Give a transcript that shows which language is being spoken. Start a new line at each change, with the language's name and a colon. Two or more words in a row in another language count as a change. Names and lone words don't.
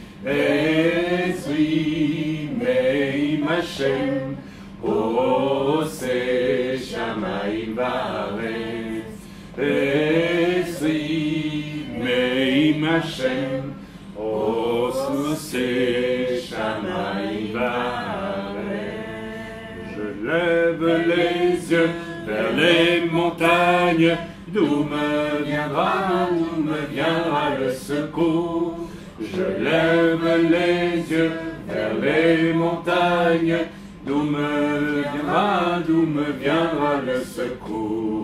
Hebrew: עזרי מעם השם, עושה שמיים וארץ. עזרי מעם השם, עושה שמיים וארץ.
French: Je lève les yeux vers les montagnes, d'où me viendra le secours. Je lève les yeux vers les montagnes, d'où me viendra le secours.